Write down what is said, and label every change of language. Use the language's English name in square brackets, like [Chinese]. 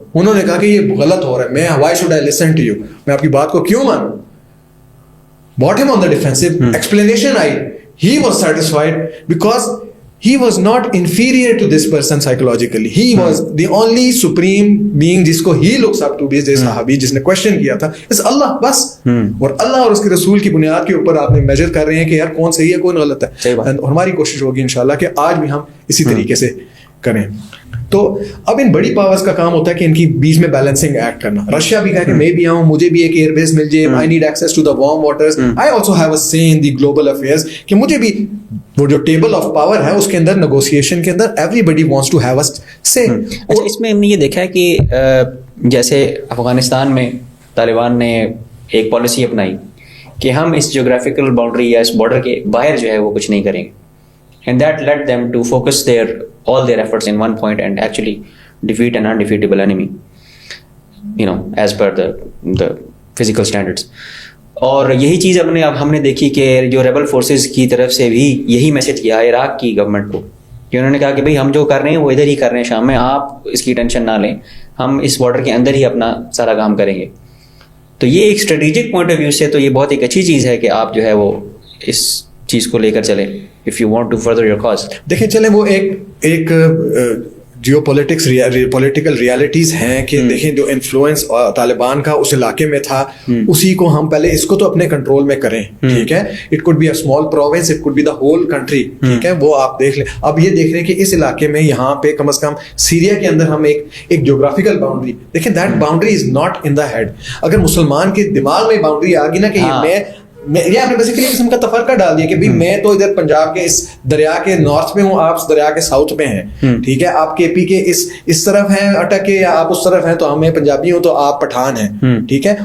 [Urdu] انہوں نے کہا کہ یہ غلط ہو رہا ہے, میں [English] why should I listen to you, [Urdu] میں آپ کی بات کو کیوں مانوں. [English] brought him on the defensive. explanation [Urdu] I, [English] he was satisfied because he was not inferior to this person psychologically. He was the only supreme being [Urdu] جس کو [English] he looks up to [Urdu] بھی صحابی جس نے [English] question [Urdu] کیا تھا [English] is اللہ [Urdu] بس. اور اللہ اور اس کے رسول کی بنیاد کے اوپر آپ نے میجر کر رہے ہیں کہ یار کون صحیح ہے کون غلط ہے. اور ہماری کوشش ہوگی انشاءاللہ کہ آج بھی ہم اسی طریقے سے کریں. تو اب ان بڑی پاورز کا کام ہوتا ہے کہ ان کی بیچ میں بیلنسنگ ایکٹ کرنا. رشیا بھی کہا کہ میں بھی آؤں, مجھے بھی ایک ایئر بیس مل جائے, [English] I need access to the warm waters, I also have a say in the global affairs [Urdu] کہ مجھے بھی وہ جو ٹیبل آف پاور ہے اس کے اندر [English] Negotiation کے اندر everybody wants to have a say. [Urdu] اس میں ہم نے یہ دیکھا ہے کہ جیسے افغانستان میں طالبان نے ایک پالیسی اپنائی کہ ہم اس جیوگرافیکل باؤنڈری یا اس بارڈر کے باہر جو ہے وہ کچھ نہیں کریں گے. [English] And that led them to focus all their efforts in one point and actually defeat an undefeatable enemy, as per the physical standards. [Urdu] اور یہی چیز اب ہم نے دیکھی کہ جو ریبل فورسز کی طرف سے بھی یہی میسج کیا عراق کی گورنمنٹ کو کہ انہوں نے کہا کہ بھائی ہم جو کر رہے ہیں وہ ادھر ہی کر رہے ہیں شام میں, آپ اس کی ٹینشن نہ لیں, ہم اس بارڈر کے اندر ہی اپنا سارا کام کریں گے. تو یہ ایک اسٹریٹجک پوائنٹ آف ویو سے تو یہ بہت ایک اچھی چیز ہے کہ آپ جو ہے وہ اس چیز کو لے کر چلیں [English] if you want to further your cause. [Urdu] دیکھیں چلیں وہ ایک جیو پولیٹکس پولیٹیکل ریالٹیز ہیں کہ دیکھیں جو انفلوئنس طالبان کا اس علاقے میں تھا اسی کو ہم پہلے اس کو تو اپنے کنٹرول میں کریں. ٹھیک ہے, [English] It could be a small province, it could be the whole country. [Urdu] ٹھیک ہے, وہ آپ دیکھ لیں. اب یہ دیکھ رہے ہیں کہ اس علاقے میں یہاں پہ کم از کم سیریا کے اندر ہم ایک جیوگرافیکل باؤنڈری دیکھیں, [English] That boundary is not in the head. [Urdu] اگر مسلمان کے دماغ میں باؤنڈری آ گئی نا کہ میں یہ آپ نے بیسیکلی قسم کا تفرقہ ڈال دیا کہ بھائی میں تو ادھر پنجاب کے اس دریا کے نارتھ میں ہوں, آپ اس دریا کے ساؤتھ میں ہیں, ٹھیک ہے, آپ کے پی کے اس طرف ہیں اٹک کے, یا آپ اس طرف ہیں تو ہمیں پنجابی ہوں تو آپ پٹھان ہیں, ٹھیک ہے.